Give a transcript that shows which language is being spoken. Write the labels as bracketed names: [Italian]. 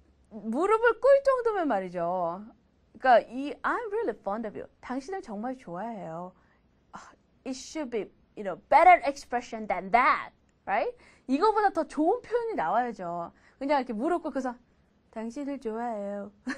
[Korean] 무릎을 꿇을 정도면 말이죠. 그러니까 [English] I'm really fond of you. [Korean] 당신을 정말 좋아해요. [English] It should be, better expression than that, right? [Korean] 이거보다 더 좋은 표현이 나와야죠. 그냥 이렇게 무릎 꿇고서 당신을 좋아해요.